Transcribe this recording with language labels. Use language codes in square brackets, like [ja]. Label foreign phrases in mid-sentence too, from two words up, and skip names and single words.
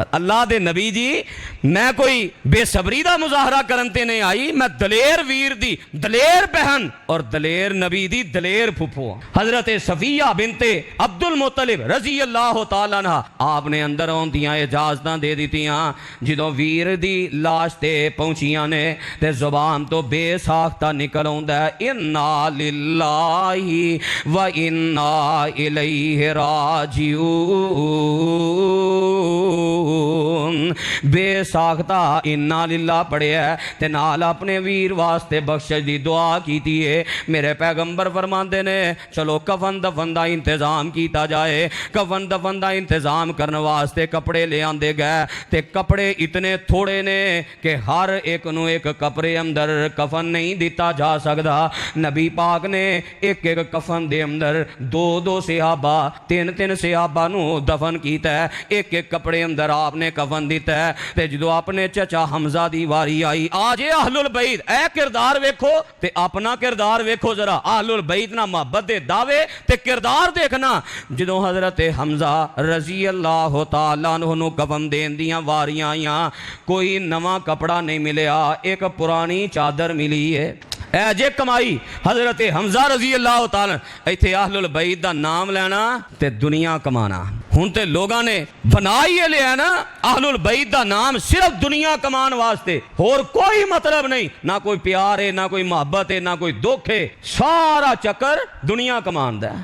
[pa] اللہ دے نبی جی میں کوئی بے صبری دا مظاہرہ کرن تے نہیں آئی، میں دلیر ویر دی دلیر بہن اور دلیر نبی دی دلیر پھپھو حضرت صفیہ بنت عبدالمطلب [ar] رضی اللہ تعالی عنہا [pa] آپنے اندر آؤندیاں اجازتاں دے دتیاں. جدوں ویر دی لاش تے پہنچیاں نے تے زبان توں بے ساختہ نکل آؤندا ہے [ar] إنا لله وإنا إليه راجعون. [pa] بے ساختہ [ar] إنا لله [pa] پڑھیا تے نال اپنے ویر واسطے بخشش دی دعا کیتی ہے. میرے پیغمبر فرماندے نے چلو کفن دفن دا انتظام کیا جائے. کفن دفن دا انتظام کرنے واسطے کپڑے لے آندے گئے تے کپڑے اتنے تھوڑے نے کہ ہر اک نوں اک کپڑے اندر کفن نہیں دتا جا سکتا. نبی پاک نے اک اک کفن دے اندر دو دو صحابہ تین تین صحابہ نوں دفن کیتا ہے، اک اک کپڑے اندر آپنے کفن دتا ہے. تے جو اپنے چچا حمزہ دی واری آئی، اج یہ اہل البیت اے کردار ویکھو تے اپنا کردار ویکھو ذرا. اہل البیت نا محبت دے دعوے تے کردار دیکھنا. جو حضرت حمزہ [ar] رضی اللہ تعالی عنہ [pa] نوں کفن دین دیاں واریاں آئیاں، کوئی نواں کپڑا نہیں ملیا، اک پرانی چادر ملی ہے. اے جے کمائی حضرت حمزہ [ar] رضی اللہ تعالی. [pa] ایتھے اہل البیت دا نام لینا تے دنیا کمانا. ہن تے لوکاں نے بنا ہی لیا نا اہل البیت دا نام صرف دنیا کمان واسطے، ہور کوئی مطلب نہیں، نا کوئی پیار ہے، نا کوئی محبت ہے، نا کوئی دکھ ہے، سارا چکر دنیا کمان دا.